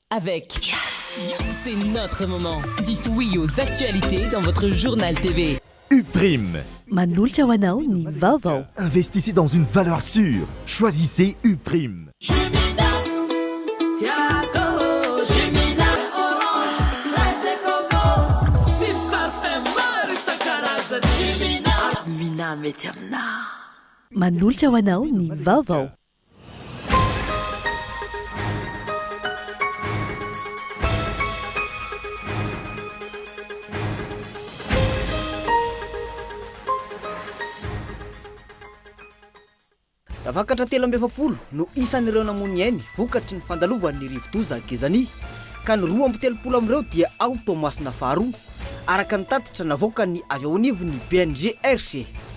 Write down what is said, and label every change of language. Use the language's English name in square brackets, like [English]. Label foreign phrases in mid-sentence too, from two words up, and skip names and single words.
[French] avec. C'est notre moment. Dites oui aux actualités dans votre journal TV. Uprime. [Malagasy] Manolotra ho anao ny vaovao. [French] Investissez dans une valeur sûre. Choisissez Uprime. [Malagasy] Manolotra ho anao ny vaovao. Tafakatra 3 no isan'ireo namony ainy vokatry ny fandalovan'ny rivo-doza Gezany ka ny 2 amin'ireo dia automasina faharoa araka ny tatitra navoaka ny avy ao anivon'ny BNGRC.